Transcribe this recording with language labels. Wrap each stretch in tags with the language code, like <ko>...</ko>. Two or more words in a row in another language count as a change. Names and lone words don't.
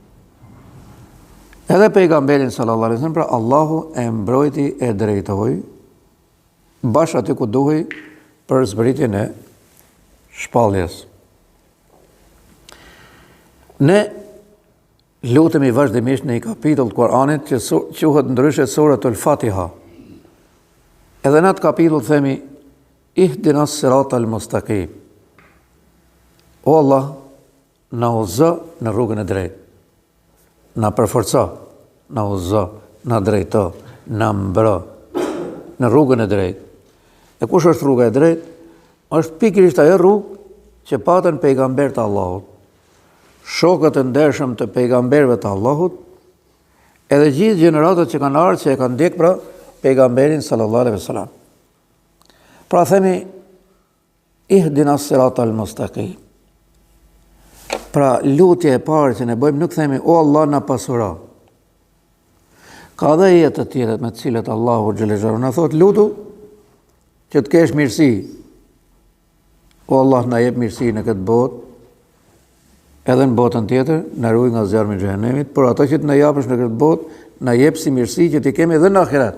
<sq>Edhe pejgamberin</sq> <ar>صلى الله عليه وسلم,</ar> <sq>pra Allahu e mbrojti e drejtoi bash aty ku duhej për zbritjen e shpalljes. Ne lutemi vazhdimisht në një kapitull të Kuranit që quhet ndryshe suratul Fatiha. Edhe në atë kapitull themi</sq> <ar>اهدنا الصراط المستقيم.</ar> <sq>O Allah, na udhëzo në rrugën e drejtë. Na përforco, na udhëzo, na drejto, na mbro në rrugën e drejtë. E kush është rruga e drejtë? Është pikërisht ajo rrugë që patën pejgamberët e Allahut, shokët e ndershëm të pejgamberëve të Allahut, edhe gjithë gjeneratët që kanë ardhur që e kanë ndjek pra pejgamberin</sq> <ar>صلى الله عليه وسلم.</ar> <sq>Pra themi</sq> <ar>اهدنا الصراط المستقيم.</ar> <sq>Pra lutja e parë që ne bëjmë nuk themi o Allah na pasuro. Ka dhe jetë të tjera me të cilat Allahu</sq> <ar>جل جلاله</ar> <sq>na thot lutu që të kesh mirësi. O Allah na jep mirësi në këtë botë, edhe në botën tjetër, në ruaj nga zjarmi i xhenemit, por ato që të na japësh në këtë botë, na jep si mirësi që t'i kemi edhe në ahiret.</sq>